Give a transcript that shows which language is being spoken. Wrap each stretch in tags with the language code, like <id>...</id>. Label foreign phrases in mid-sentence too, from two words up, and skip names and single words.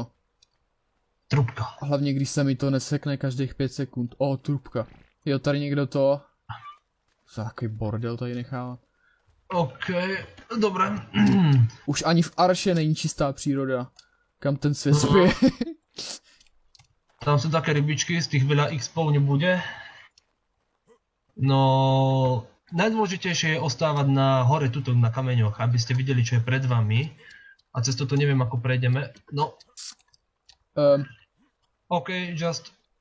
<cs>trubka. Hlavně když se mi to nesekne každých 5 sekund. Trubka. Jo, tady někdo to... Za takový bordel tady nechává.</cs> <sk>OK, dobre.</sk> <cs>Už ani v Arše není čistá příroda. Kam ten svět spěje.</cs> <sk>Tam sú také rybičky, z tých veľa X-pov nebude. No, najdôležitejšie je ostávať na hore tuto na kameňoch, aby ste videli, čo je pred vami. A cez toto neviem, ako prejdeme.</sk> <en>No. OK, just...</en>